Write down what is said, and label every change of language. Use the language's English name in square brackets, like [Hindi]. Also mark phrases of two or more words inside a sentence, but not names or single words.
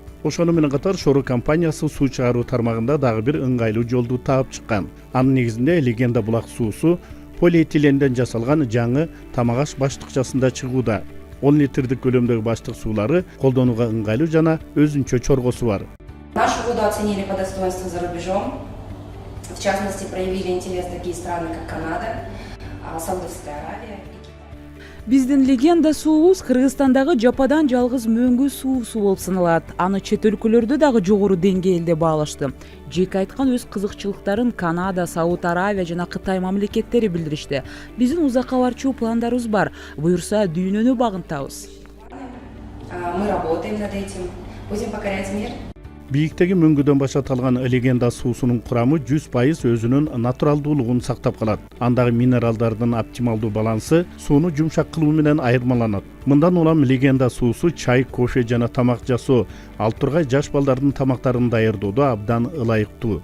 [Kyrgyz] Ошону менен катар Шоро компаниясы суу чыгаруу тармагында дагы бир ыңгайлуу жолду таап чыккан. Анын негизинде Легенда булак суусу полиэтиленден жасалган жаңы тамак аш баштыкчасында чыгууда. 10 литрдик көлөмдөгү баштык суулары колдонууга ыңгайлуу жана өзүнчө чоргосу бар. [Russian] Нашу воду оценили по достоинству за рубежом. В частности, проявили интерес такие страны, как Канада, Саудовская Аравия. [Kyrgyz] Биздин Легенда суубуз Кыргызстандагы жападан жалгыз мөңгү суусу болуп саналат. Аны чет өлкөлөрдө дагы жогору деңгээлде баалашты. Жеке айткан өз кызыкчылыктарын Канада, Сауд Аравия жана Кытай мамлекеттери билдиришти. Биздин узакка барчу пландарыбыз бар. Буюрса дүйнөнү багынтабыз. [Russian] Мы работаем над этим. Будем покорять мир. [Kyrgyz] Бийиктеги мөңгүдөн башталган Легенда суусунун курамы 100% өзүнүн натуралдуулугун сактап калат. Андагы минералдардын оптималдуу балансы сууну жумшак кылуу менен айырмаланат. Мындан улам Легенда суусу чай, кофе жана тамак жасоо, ал тургай жаш балдардын тамактарын даярдоодо абдан ылайыктуу.